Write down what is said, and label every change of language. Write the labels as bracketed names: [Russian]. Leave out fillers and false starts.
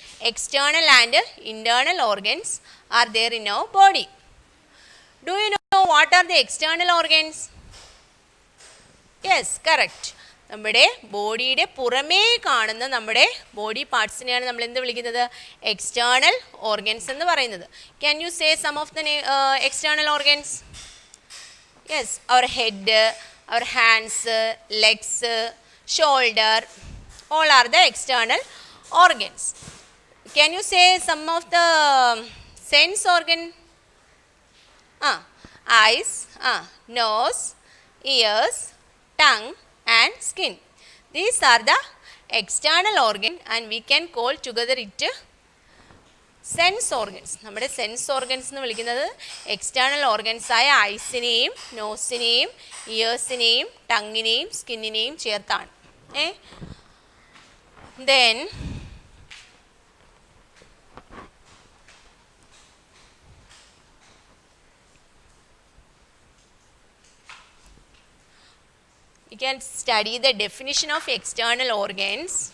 [English] External and internal organs are there in our body. Do you know what are the external organs? Yes, correct. [Malayalam] നമ്മുടെ ബോഡിയുടെ പുറമേ കാണുന്ന നമ്മുടെ body പാർട്സിനെയാണ് നമ്മൾ എന്ത് വിളിക്കുന്നത്? [English] external organs [Malayalam] എന്ന് പറയുന്നത്. [English] Can you say some of the external organs? Yes, our head, our hands, legs, shoulder, all are the external organs. Can you say some of the sense organ? Eyes, nose, ears, tongue and skin. These are the external organ and we can call together it sense organs. [Malayalam] നമ്മുടെ sense organs എന്ന് വിളിക്കുന്നത് external organs ആയ ഐസിനെയും നോസിനെയും ഇയേഴ്സിനെയും ടങ്ങിനെയും സ്കിന്നിനെയും ചേർത്താണ്. [English] Then we can study the definition of external organs.